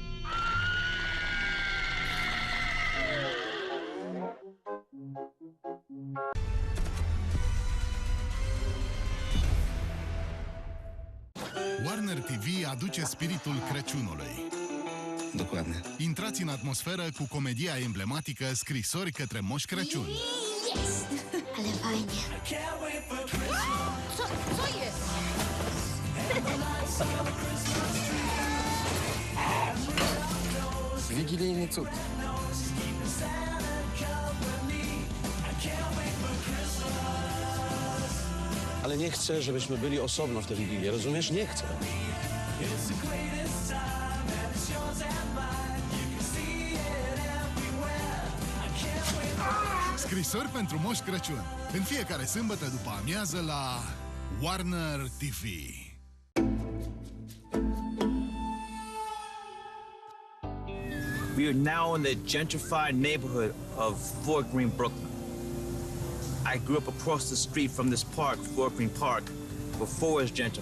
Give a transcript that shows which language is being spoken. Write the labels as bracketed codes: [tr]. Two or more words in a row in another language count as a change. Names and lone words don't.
[ro] Warner TV aduce spiritul Crăciunului. [pl] Dokładnie. [ro] Intrați în atmosferă cu comedia emblematică Scrisori către Moș Crăciun. [pl] Jest! Ale fajnie. Co jest? Wigilijny cud. Ale nie chcę, żebyśmy byli osobno w tę Wigilię, rozumiesz? Nie chcę. [ro] Scrisori pentru Moș Crăciun. În fiecare sâmbătă după amiază la Warner TV. [en] We are now in the gentrified neighborhood of Fort Greene, Brooklyn. I grew up across the street from this park, Fort Greene Park, before it was gentrified.